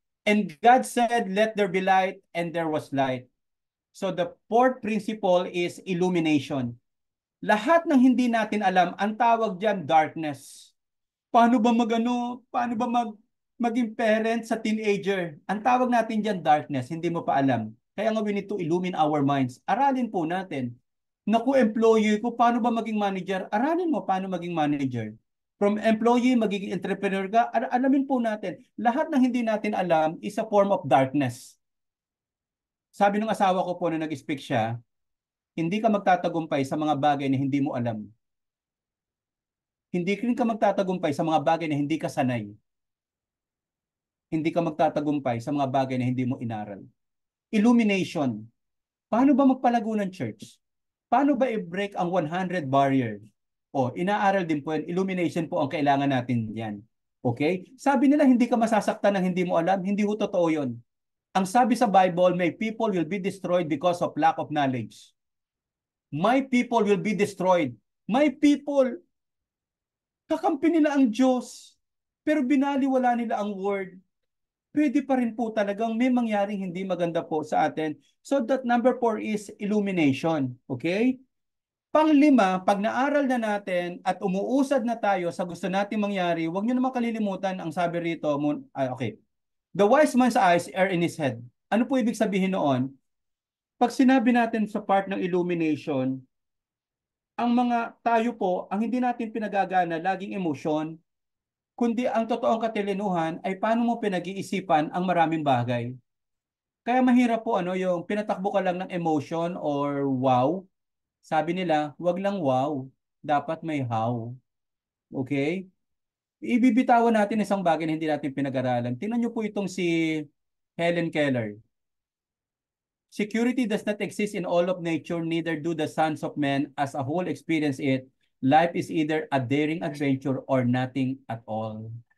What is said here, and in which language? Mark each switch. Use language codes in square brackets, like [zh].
[en] And God said, let there be light, and there was light. So the fourth principle is illumination. [tl] Lahat ng hindi natin alam, ang tawag diyan darkness. Paano ba paano ba maging parent sa teenager? Ang tawag natin diyan darkness, hindi mo pa alam. Kaya nga [en] we need to illumine our minds. [tl] Aralin po natin. Naku, employee ko, paano ba maging manager? Aralin mo paano maging manager. From employee, magiging entrepreneur ka, alamin po natin. Lahat ng hindi natin alam [en] is a form of darkness. [tl] Sabi ng asawa ko po na nag-speak siya, hindi ka magtatagumpay sa mga bagay na hindi mo alam. Hindi rin ka magtatagumpay sa mga bagay na hindi ka sanay. hindi ka magtatagumpay sa mga bagay na hindi mo inaral. Illumination. Paano ba magpalago ng church? Paano ba i-break ang 100 barrier? O, inaaral din po yan. Illumination po ang kailangan natin yan. Okay? Sabi nila, hindi ka masasaktan ng hindi mo alam. Hindi ho totoo yun. Ang sabi sa Bible, [en] my people will be destroyed because of lack of knowledge. My people will be destroyed. [tl] My people, kakampi nila ang Diyos, pero binaliwala nila ang word. Pwede pa rin po talagang may mangyaring hindi maganda po sa atin. So that number 4 is illumination. Okay? Panglima, pag naaral na natin at umuusad na tayo sa gusto nating mangyari, huwag nyo naman kalilimutan ang sabi rito. Okay. [en] The wise man's eyes are in his head. [tl] Ano po ibig sabihin noon? Pag sinabi natin sa part ng illumination, ang mga tayo po, ang hindi natin pinagagana, laging emosyon, kundi ang totoong katilinuhan ay paano mo pinag-iisipan ang maraming bagay. Kaya mahirap po yung pinatakbo ka lang ng emotion or wow. Sabi nila, wag lang wow, dapat may how. Okay? Ibibitawan natin isang bagay na hindi natin pinag-aralan. Tingnan niyo po itong si Helen Keller. [en] Security does not exist in all of nature, neither do the sons of men as a whole experience it. Life is either a daring adventure or nothing at all.